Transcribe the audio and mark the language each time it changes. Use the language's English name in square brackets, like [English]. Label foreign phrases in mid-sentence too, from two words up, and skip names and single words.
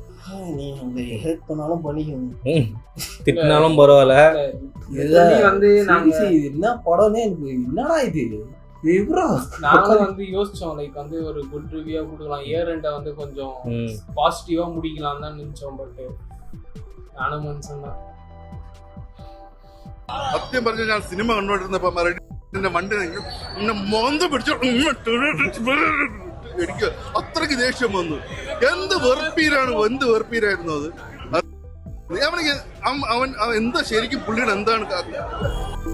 [Tamil] திட்டினாலும் பரவாயில்ல, வந்து என்ன படம்னே எனக்கு என்னடா இது. நாங்களும் வந்து யோசிச்சோம், லைக் வந்து ஒரு [English] good review [Tamil] கொடுக்கலாம், [English] year end [Tamil] வந்து கொஞ்சம் பாசிட்டிவா முடிக்கலாம் தான் நினைச்சோம். பட் நானும் மனுஷன் தான். [Malayalam] സത്യം പറഞ്ഞ ഞാൻ സിനിമ കണ്ടോണ്ടിരുന്നപ്പോ വണ്ടി മോന്ത പിടിച്ചു എനിക്ക് അത്രയ്ക്ക് ദേഷ്യം വന്നു. എന്ത് വെറുപ്പീരായിരുന്നു അത്. അവൻ എന്താ ശരിക്കും പുള്ളിയുടെ എന്താണ്